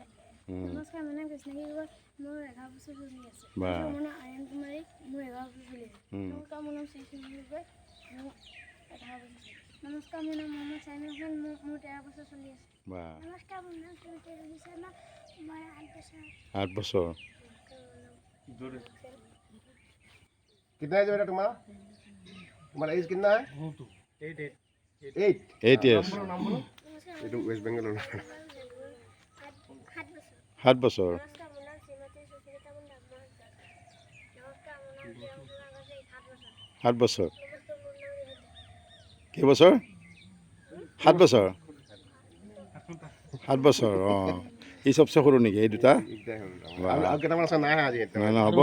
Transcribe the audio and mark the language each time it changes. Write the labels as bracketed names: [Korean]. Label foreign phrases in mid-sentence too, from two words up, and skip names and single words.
[Assamese] নমস্কাৰ, মোৰ নাম কৃষ্ণকী গগৈ, মোৰ 11 বছৰ চলি আছে। মোৰ নাম আৰ্যন কুমাৰী, মোৰ 11 বছৰ চলি আছে। নমস্কাৰ, মোৰ নাম শ্ৰী গগৈ, মোৰ 11 বছৰ চলি আছে। নমস্কাৰ, মোৰ নাম মহম্মদ চাইনুল হাছান, মোৰ 13 বছৰ চলি আছে। নমস্কাৰ, মোৰ নাম শ্ৰীমতী ৰবি শৰ্মা, মই 8 বছৰ। [Hindi] कितना एज बेटा तुम्हारा एज कितना है? [English] 8 years। [Hindi] ये तो वेस्ट बंगाल [Assamese] 7 বছৰ। কেইবছৰ? 7 বছৰ। 7 বছৰ। ই চবচে সৰু নেকি এই দুটা? হ'ব।